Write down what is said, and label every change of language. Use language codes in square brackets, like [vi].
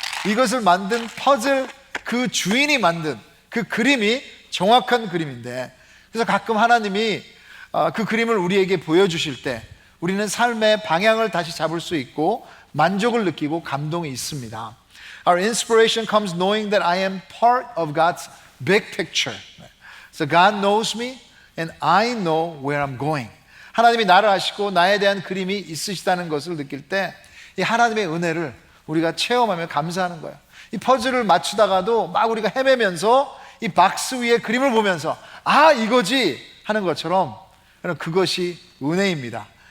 [ko] 이것을 만든 퍼즐 그 주인이 만든 그 그림이 정확한 그림인데, 그래서 가끔 하나님이 그 그림을 우리에게 보여주실 때 우리는 삶의 방향을 다시 잡을 수 있고 만족을 느끼고 감동이 있습니다. [en] Our inspiration comes knowing that I am part of God's big picture. So God knows me and I know where I'm going. [ko] 하나님이 나를 아시고 나에 대한 그림이 있으시다는 것을 느낄 때 이 하나님의 은혜를 우리가 체험하며 감사하는 거예요. 이 퍼즐을 맞추다가도 막 우리가 헤매면서 이 박스 위에 그림을 보면서 이거지 하는 것처럼, 그것이 은혜입니다.